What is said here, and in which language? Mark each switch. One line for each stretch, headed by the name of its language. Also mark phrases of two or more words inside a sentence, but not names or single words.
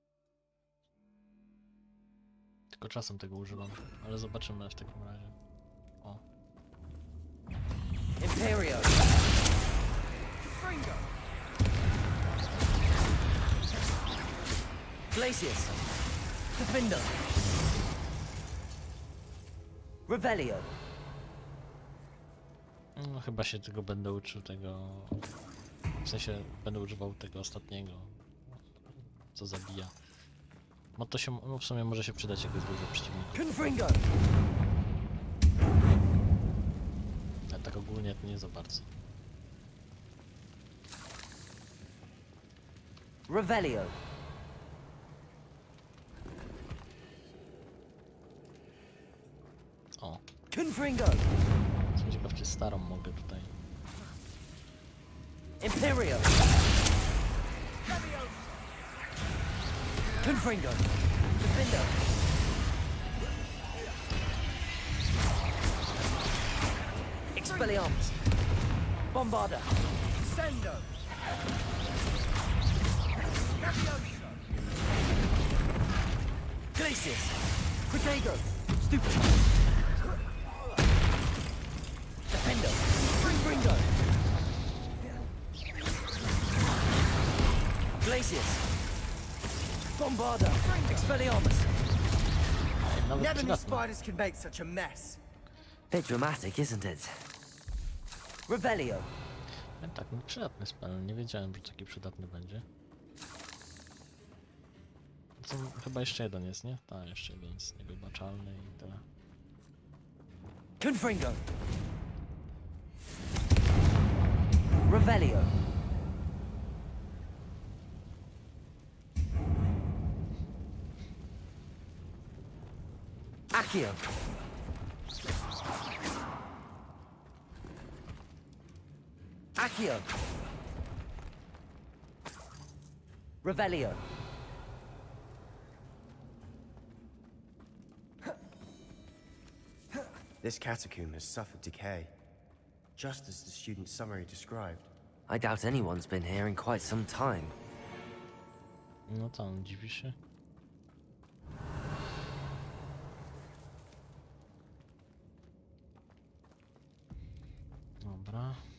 Polish: Tylko czasem tego używam, ale zobaczymy w takim razie. O. Imperio! Glacius! Defender! Revelio! No chyba się tego będę uczył tego... W sensie będę używał tego ostatniego. Co zabija. No to się... No w sumie może się przydać jakoś dużo przeciwników. Confringo! Ale tak ogólnie to nie za bardzo. Revelio! O. Confringo! Jestem ciekaw, czy starą mogę tutaj. Imperio! Confringo! Defender! Expelliarmus! Bombarda! Sendo! Glacius! Protego! Stupid! Defender! Confringo! Glacius! Bombarda! Expelliarmus! Nawet
English: Never knew
Polish: przydatne.
English: spiders can make such a mess. Bit dramatic, isn't it?
Polish: Revelio! Tak, no przydatny spell. Nie wiedziałem, że taki przydatny będzie. Co, chyba jeszcze jeden jest, nie? Tak, jeszcze jeden jest niewybaczalny i tyle. Confringo! Revelio! Accio! Accio! Revelio!
English: This catacomb has suffered decay, just as the student's summary described. I doubt anyone's been here in quite some time.
Polish: No tam, dziwi się. Dobra.